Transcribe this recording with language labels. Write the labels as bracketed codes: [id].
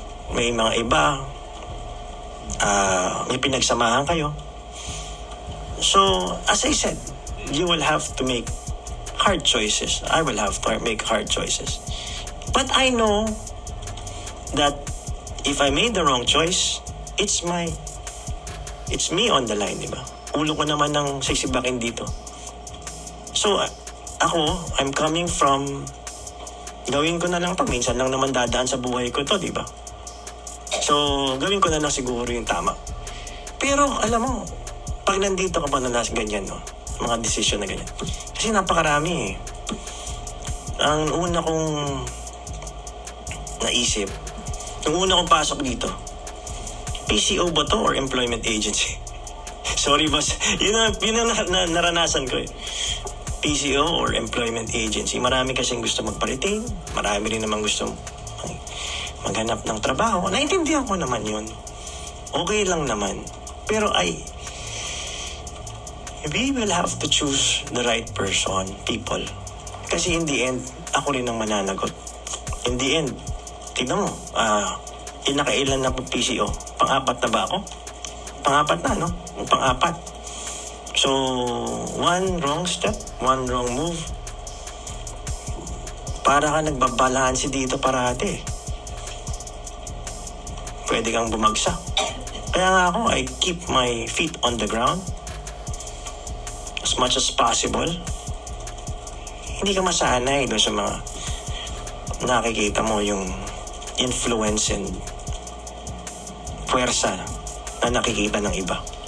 [tl] May mga iba, may pinagsamahan kayo. [en] So, as I said, you will have to make hard choices. I will have to make hard choices. But I know that if I made the wrong choice, it's me on the line, [tl] di ba? Ulo ko naman ng sisibakin dito. So, [en] I'm coming from, [tl] gawin ko na lang pag minsan lang naman dadaan sa buhay ko to, di ba? So, gawin ko na lang siguro yung tama. Pero, alam mo, pag nandito ka pa na nasa ganyan, no? Mga desisyon na ganyan. Kasi napakarami eh. Ang una kong naisip, nung una kong pasok dito, PCO ba to or employment agency? Sorry boss, yun ang naranasan ko eh. PCO or employment agency. Marami kasing gusto magpa-retain, marami rin naman gusto maghanap ng trabaho. Naintindihan ko naman yun. Okay lang naman. [en] Pero we will have to choose the right person, people. [tl] Kasi [en] in the end, [tl] ako rin ang mananagot. [en] In the end, [tl] tignan mo, nakailan na po PCO? Pang-apat na ba ako? Pang-apat na, no? Pang-apat. [en] So, one wrong step, one wrong move. [tl] Para ka nagbabalanse dito parati. Pwede kang bumagsak. Kaya nga ako, [en] I keep my feet on the ground as much as possible. [tl] Hindi ka masanay doon sa mga nakikita mo yung influence and puwersa na nakikita ng iba.